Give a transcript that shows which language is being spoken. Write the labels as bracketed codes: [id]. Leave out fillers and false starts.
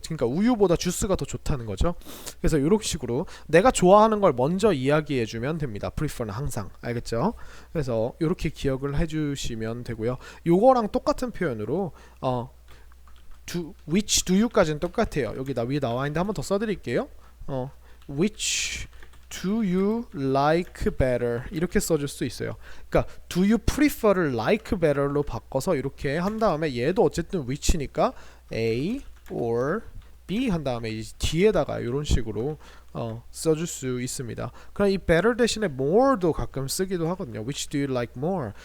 [ko] 그러니까 우유보다 주스가 더 좋다는 거죠. 그래서 이런 식으로 내가 좋아하는 걸 먼저 이야기해 주면 됩니다. prefer는 항상. 알겠죠? 그래서 이렇게 기억을 해 주시면 되고요. 요거랑 똑같은 표현으로 which do you까지는 똑같아요. 여기 위에 나와 있는데 한번 더 써드릴게요. [en] which do you like better [ko] 이렇게 써줄 수 있어요. 그러니까 do you prefer를 like better로 바꿔서 이렇게 한 다음에 얘도 어쨌든 which니까 A or B 한 다음에 이 뒤에다가 이런 식으로 써줄 수 있습니다. 그럼 이 better 대신에 more도 가끔 쓰기도 하거든요. [en] which do you like more?